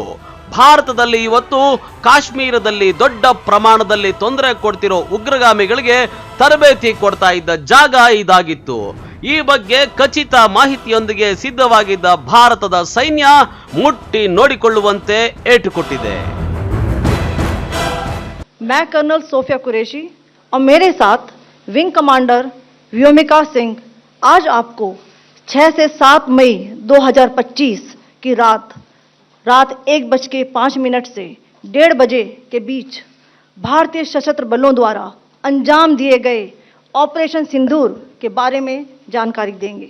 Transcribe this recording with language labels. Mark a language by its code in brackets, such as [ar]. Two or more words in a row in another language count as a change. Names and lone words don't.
[kn] ಭಾರತದಲ್ಲಿ ಇವತ್ತು ಕಾಶ್ಮೀರದಲ್ಲಿ ದೊಡ್ಡ ಪ್ರಮಾಣದಲ್ಲಿ ತೊಂದರೆ ಕೊಡ್ತಿರೋ ಉಗ್ರಗಾಮಿಗಳಿಗೆ ತರಬೇತಿ ಕೊಡ್ತಾ ಇದ್ದ ಜಾಗ ಇದಾಗಿತ್ತು. ಈ ಬಗ್ಗೆ ಖಚಿತ ಮಾಹಿತಿಯೊಂದಿಗೆ ಸಿದ್ಧವಾಗಿದ್ದ ಭಾರತದ ಸೈನ್ಯ ಮುಟ್ಟಿ ನೋಡಿಕೊಳ್ಳುವಂತೆ ಏಟು ಕೊಟ್ಟಿದೆ. [hi] मैं कर्नल सोफिया कुरैशी और मेरे साथ [en] wing commander [hi] व्योमिका सिंह आज आपको 6 से 7 मई 2025 की रात 1:05 से 1:30 बजे के बीच भारतीय सशस्त्र बलों द्वारा अंजाम दिए गए ऑपरेशन सिंदूर के बारे में जानकारी देंगे.